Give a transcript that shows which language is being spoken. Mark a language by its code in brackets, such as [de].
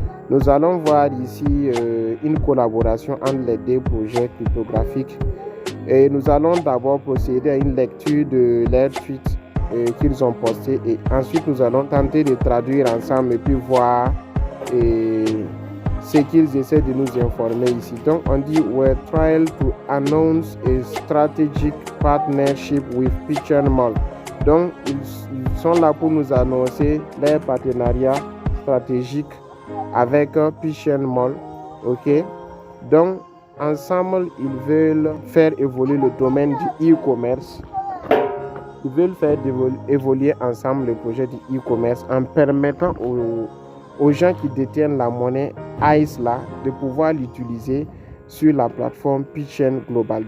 [fr] Nous allons voir ici une collaboration entre les deux projets cryptographiques et nous allons d'abord procéder à une lecture de leurs tweets qu'ils ont postés et ensuite nous allons tenter de traduire ensemble et puis voir ce qu'ils essaient de nous informer ici. Donc on dit [en] we're trying to announce a strategic partnership with Pitchain Mall. [fr] Donc ils sont là pour nous annoncer leur partenariat stratégique avec Pitchain Mall, ok. Donc ensemble ils veulent faire évoluer le domaine du e-commerce. Ils veulent faire évoluer ensemble le projet du e-commerce en permettant aux gens qui détiennent la monnaie ICE là de pouvoir l'utiliser sur la plateforme Pitchain Global.